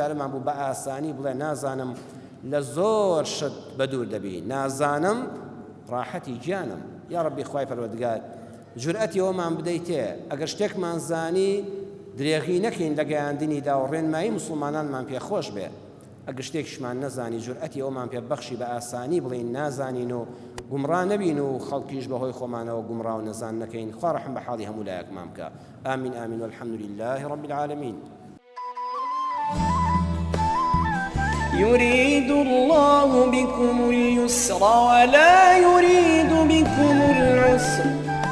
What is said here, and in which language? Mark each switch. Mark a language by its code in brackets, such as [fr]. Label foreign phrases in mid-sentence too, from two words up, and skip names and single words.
[ckb] جارەمان بوو بە ئاسانی بڵێ نازانم لە زۆر شت بەدوور دەبی نازانم ڕاحەتی گیانم [ar] یا ڕەبی [ckb] خوای پەروەردگار جورئەتی ئەومان بدەیتێ ئەگەر شتێکمان زانی درێغی نەکەین لە گەیاندنیدا و ڕێنمایی موسڵمانانمان پێخۆش بێ ئەگەر شتێکشمان نەزانی جورئەتی ئەومان پێ بەخشی بە ئاسانی بڵین نازانین و گومڕا نەبین و خەڵکیش بەهۆی خۆمانەوە گومڕا و نەزان نەکەین خوا ڕەحم بە حاڵی هەموو لایەکمان بکە ئامین ئامین [ar] والحەمد لله رب العالمین يريد الله بكم اليسر ولا يريد بكم العسر